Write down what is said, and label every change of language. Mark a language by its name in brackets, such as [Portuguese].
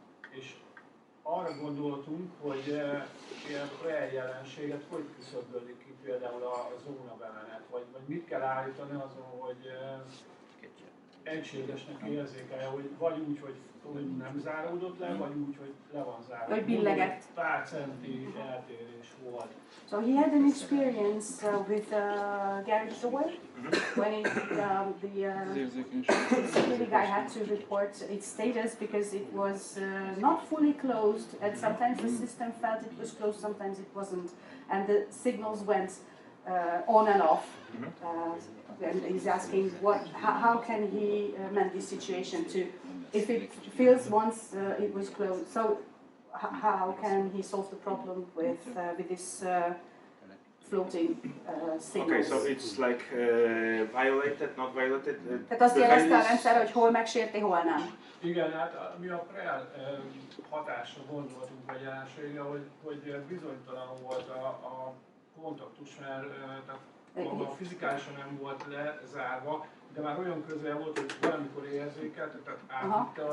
[Hungarian] És arra gondoltunk, hogy ilyen olyan jelenséget hogy küszöbölik ki például a zóna bemenet, vagy mit kell állítani azon, hogy egységesnek érzékelje, hogy vagy úgy, hogy nem záródott le, vagy úgy, hogy le van záródva. Vagy billegett. Pár centi eltérés volt. [English] So he had an experience with a garage door when the security guy had to report its status because it was not fully closed, and sometimes the system felt it was closed, sometimes it wasn't, and the signals went on and off. And he's asking how can he mend this situation to, if it feels once it was closed, so how can he solve the problem with this floating signals? Okay, so it's like violated, not violated. [Hungarian] Tehát azt jelezte a rendszer, hogy hol megsérti, hol nem. Igen, hát mi a pre hatásra gondoltunk, vagy jelensége, hogy bizonytalan volt a kontaktus, mert maga fizikálisan nem volt lezárva, de már olyan közel volt, hogy valamikor érzékelt, tehát átvitte.